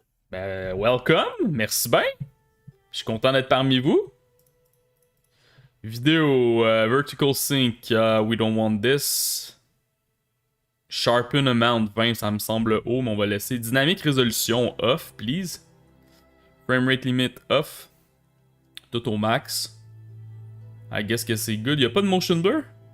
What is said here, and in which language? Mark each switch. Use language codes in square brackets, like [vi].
[fr] Ben, welcome. Merci bien. Je suis content d'être parmi vous. [en] Vidéo, vertical sync, we don't want this. Sharpen amount [fr] 20, ça me semble haut, mais on va laisser. Dynamique résolution [en] off, please. [fr] Framerate limit off. Tout au max. [en] I guess [fr] que c'est good. Y'a pas de motion blur?